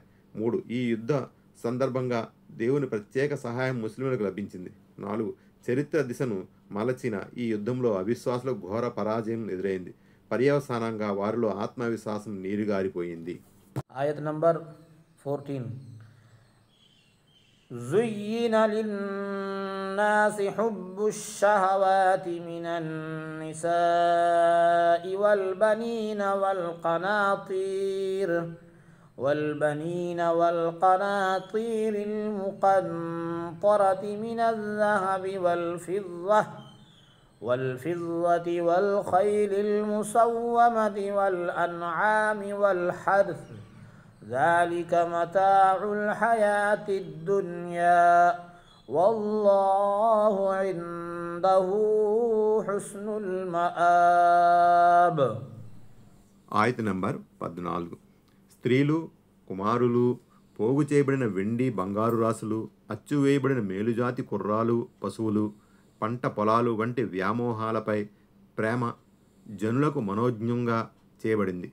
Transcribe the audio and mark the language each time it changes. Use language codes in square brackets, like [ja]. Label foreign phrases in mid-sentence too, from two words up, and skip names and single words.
[te] 3, ఈ యుద్ధ సందర్భంగా దేవుని ప్రత్యేక సహాయం ముస్లింలకు లభించింది. 4, చరిత్ర దిశను మలచిన ఈ యుద్ధంలో అవిశ్వాసులకు ఘోర పరాజయం ఎదురైంది. పర్యవసానంగా వారిలో ఆత్మవిశ్వాసం నీరుగారిపోయింది. ఆయత్ నంబర్ 14. [ar] زين للناس حب الشهوات من النساء والبنين والقناطير المقنطرة من الذهب والفضة والخيل المسومة والأنعام والحرث ذلك متاع الحياة الدنيا والله عنده حسن المآب. [te] ఆయత నంబర్ 14. స్త్రీలు, కుమారులు, పోగు చేయబడిన వెండి బంగారు రాసులు, అచ్చువేయబడిన మేలుజాతి కుర్రాలు, పశువులు, పంట పొలాలు వంటి వ్యామోహాలపై ప్రేమ జనులకు మనోజ్ఞంగా చేయబడింది.